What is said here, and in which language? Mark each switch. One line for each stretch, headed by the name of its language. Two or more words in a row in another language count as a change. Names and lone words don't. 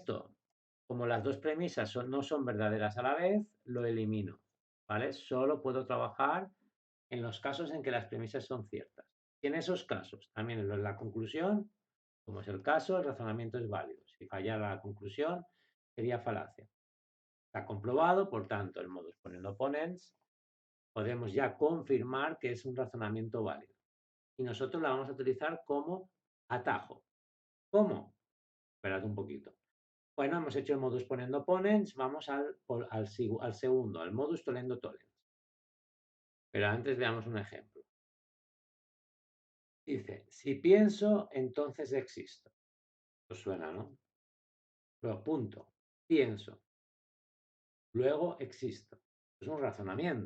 Spanish: El resto Como las dos premisas no son verdaderas a la vez, lo elimino, ¿vale? Solo puedo trabajar en los casos en que las premisas son ciertas. Y en esos casos, también en la conclusión, como es el caso, el razonamiento es válido. Si fallara la conclusión, sería falacia. Está comprobado, por tanto, el
Latin: modus ponendo ponens,
Spanish: podemos ya confirmar que es un razonamiento válido. Y nosotros la vamos a utilizar como atajo. ¿Cómo? Esperad un poquito. Bueno, hemos hecho el
Latin: modus ponendo ponens,
Spanish: vamos al segundo, al
Latin: modus tollendo tollens.
Spanish: Pero antes veamos un ejemplo. Dice, si pienso, entonces existo. Os suena, ¿no? Luego, punto. Pienso. Luego existo. Es un razonamiento.